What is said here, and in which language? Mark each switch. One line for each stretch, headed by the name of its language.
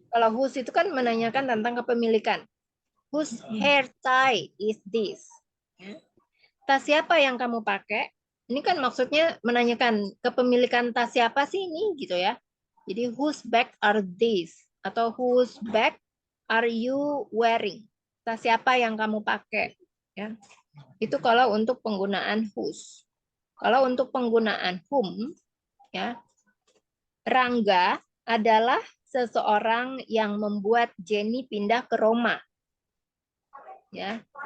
Indonesian: Kalau whose itu kan menanyakan tentang kepemilikan.
English: Whose hair tie is this?
Indonesian: Ya. Tas siapa yang kamu pakai? Ini kan maksudnya menanyakan kepemilikan tas siapa sih ini gitu ya.
English: Jadi whose bag are these? Atau whose bag are you wearing?
Indonesian: Tas siapa yang kamu pakai? Ya. Itu kalau untuk penggunaan whose. Kalau untuk penggunaan whom, ya, Rangga adalah seseorang yang membuat Jenny pindah ke Roma. Ya.